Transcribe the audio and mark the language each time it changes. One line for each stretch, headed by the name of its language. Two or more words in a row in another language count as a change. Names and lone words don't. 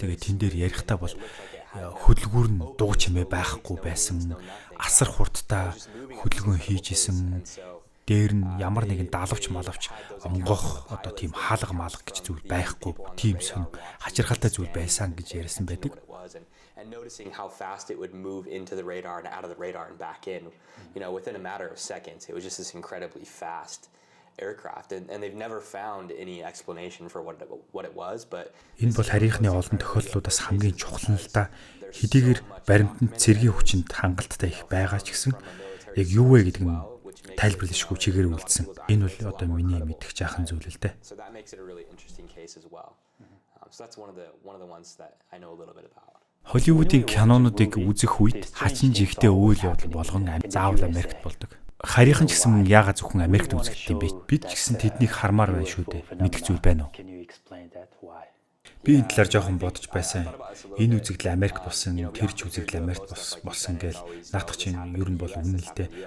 Mongolian: Тэгээ тэн дээр ярихдаа бол хөдөлгүүр нь дуу чимээ байхгүй байсан. Асар хурдтай хөдөлгөөн хийжсэн. Дээр нь ямар нэгэн далавч малавч онгох тийм хаалга маалга гэж зүйл байхгүй. Тийм сон хачирхалтай зүйл байсан гэж ярьсан байдаг.
English: And noticing how fast it would move into the radar and out of the radar and back in, within a matter of seconds. It was just this incredibly fast aircraft, and they've never found any explanation for what it was, but
Mongolian: энэ бол харийнхны олон тохиолдлуудаас хамгийн чухал нь л да. Хэдийгээр баримтанд цэргийн хүчинд хангалттай их байгаа ч гэсэн яг юу вэ гэдэг нь тайлбарлашгүй чигээр үлдсэн. Энэ бол миний мэдэх жаахан зүйл л дээ.
English: So that makes it a really interesting case as well. So that's one of the ones that I know a little bit about.
Mongolian: Холливуудын кинонуудыг үзэх үед хачин жигтэй үйл явдал болгон заавал Америкт болдог. Харийнхан ч гэсэн яагаад зөвхөн Америкт үзэгддэг юм бэ? Бид ч гэсэн тэднийг хармаар байна шүү дээ. Мэдэх зүйл байна уу? Би энэ талаар жоохон бодож байсан. Энэ үзэгдэл Америк болсон, тэр ч үзэгдэл Америк болсон гээл наадах чинь ер нь бол үнэн л дээ.